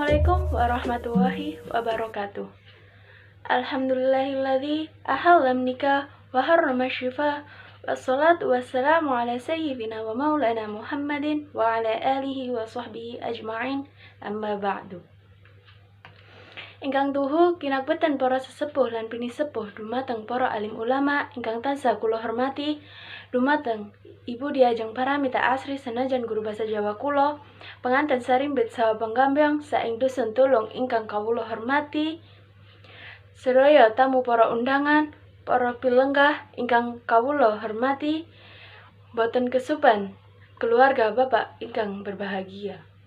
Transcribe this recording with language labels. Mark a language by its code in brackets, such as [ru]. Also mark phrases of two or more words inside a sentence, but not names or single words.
[ar] السلام عليكم ورحمة الله وبركاته. الحمد لله الذي أحل النكاح وحرم السفاح. والصلاة والسلام على سيدنا ومولانا محمد وعلى آله وصحبه أجمعين. أما بعد. [jv] Ingkang tuhu kinakbeten para sesepuh lan pinisepuh dumateng para alim ulama ingkang tansah kula hormati, dumateng Ibu Diajeng Paramita Asri senajan guru basa Jawa kula, penganten sarimbit saha panggambang saing dusun tulung ingkang kawula hormati, sedaya tamu para undangan, para pilenggah ingkang kawula hormati, boten kesupen keluarga Bapak ingkang berbahagia.